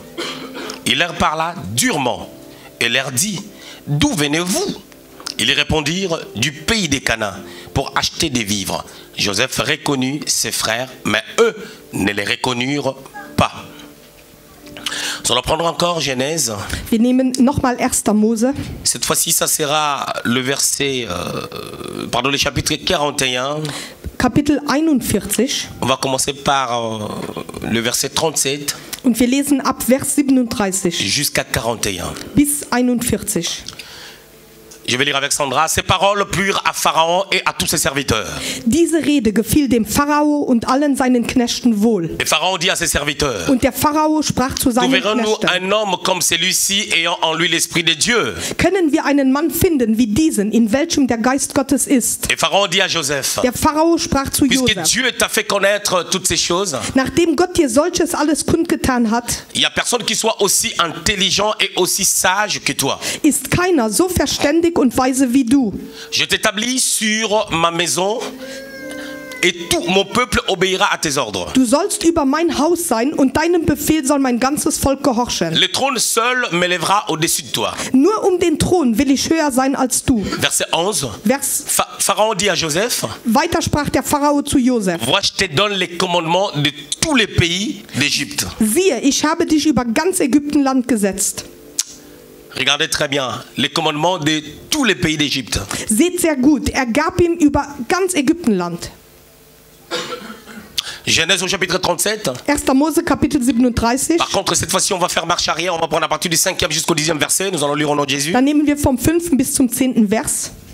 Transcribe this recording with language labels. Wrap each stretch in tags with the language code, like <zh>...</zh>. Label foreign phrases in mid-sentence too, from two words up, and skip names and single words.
<fr>Il leur parla durement et leur dit: d'où venez-vous? Ils répondirent: du pays des Canaan, pour acheter des vivres. Joseph reconnut ses frères, mais eux ne les reconnurent pas. Nous allons prendre encore Genèse.</fr> <de>Wir nehmen nochmal 1. Mose.</de> <fr>Cette fois-ci, ça sera le verset, le chapitre 41.</fr> <de>Kapitel 41.</de> <fr>On va commencer par le verset 37</fr> <de>Und wir lesen ab Vers 37</de> <fr>jusqu'à 41.</fr> <de>bis 41.</de> <fr>Je vais lire avec Sandra. Ces paroles plurent à Pharaon et à tous ses serviteurs.</fr> <de>Diese Rede gefiel dem Pharao und allen seinen Knechten wohl.</de> <fr>Et Pharaon dit à ses serviteurs:</fr> <de>Und der Pharao sprach zu seinen</de> <fr>trouverons-nous</fr> <de>Knechten:</de> <fr>un homme comme celui-ci ayant en lui l'esprit de Dieu?</fr> <de>Können wir einen Mann finden wie diesen, in welchem der Geist Gottes ist?</de> <fr>Et Pharaon dit à Joseph:</fr> <de>Der Pharao sprach zu</de> <fr>puisque</fr> <de>Josef:</de> <fr>Dieu t'a fait connaître toutes ces choses,</fr> <de>Nachdem Gott dir solches alles kundgetan hat,</de> <fr>il n'y a personne qui soit aussi intelligent et aussi sage que toi.</fr> <de>ist keiner so verständig und weise wie du.</de> <fr>Je t'établis sur ma maison et tout mon peuple obéira à tes ordres.</fr> <de>Du sollst über mein Haus sein und deinem Befehl soll mein ganzes Volk gehorchen.</de> <fr>Le trône seul m'élèvera au-dessus de toi.</fr> <de>Nur um den Thron will ich höher sein als du.</de> <fr>Verset 11.</fr> <de>Vers</de> <fr>Pharaon dit à Joseph:</fr> <de>Weiter sprach der Pharao zu Josef:</de> <fr>vois, je te donne les commandements de tous les pays d'Égypte.</fr> <de>Siehe, ich habe dich über ganz Ägyptenland gesetzt.</de> <fr>Regardez très bien, les commandements de tous les pays d'Égypte.</fr> <de>Seht sehr gut, er gab ihm über ganz Ägyptenland.</de> <fr>Genèse au chapitre 37.</fr> <de>1. Mose Kapitel 37.</de> <fr>Par contre, cette fois-ci, on va faire marche arrière. On va prendre à partir du 5e jusqu'au 10e verset. Nous allons lire au nom de Jésus.</fr> <de>Dann nehmen wir vom 5. bis zum 10. Vers.</de>